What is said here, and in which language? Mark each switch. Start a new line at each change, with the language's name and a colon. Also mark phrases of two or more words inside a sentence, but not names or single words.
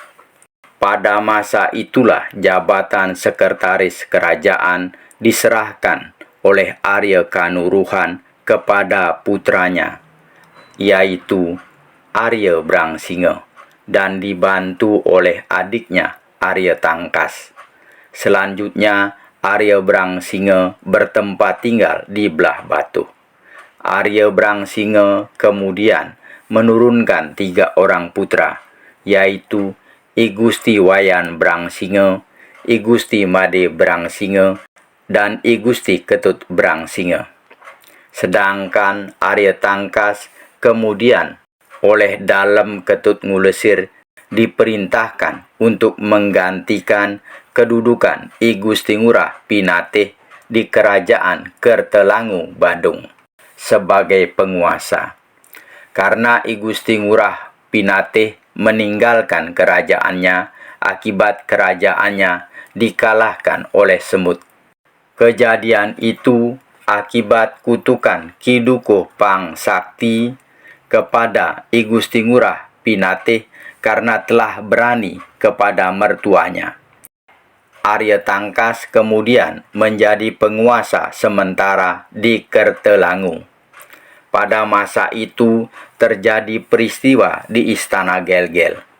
Indonesian: Pada masa itulah jabatan sekretaris kerajaan diserahkan oleh Arya Kanuruhan kepada putranya, yaitu Arya Brangsinga, dan dibantu oleh adiknya Arya Tangkas. Selanjutnya Arya Brangsinga bertempat tinggal di Belah Batu. Arya Brangsinga kemudian menurunkan 3 orang putra, yaitu I Gusti Wayan Brangsinga, I Gusti Made Brangsinga, dan I Gusti Ketut Brangsinga. Sedangkan Arya Tangkas kemudian oleh Dalem Ketut Ngulesir diperintahkan untuk menggantikan kedudukan I Gusti Ngurah Pinatih di Kerajaan Kertelangu Badung sebagai penguasa. Karena I Gusti Ngurah Pinatih meninggalkan kerajaannya akibat kerajaannya dikalahkan oleh semut. Kejadian itu akibat kutukan Ki Dukuh Pang Sakti kepada I Gusti Ngurah Pinatih karena telah berani kepada mertuanya. Arya Tangkas kemudian menjadi penguasa sementara di Kertelangu. Pada masa itu terjadi peristiwa di Istana Gelgel.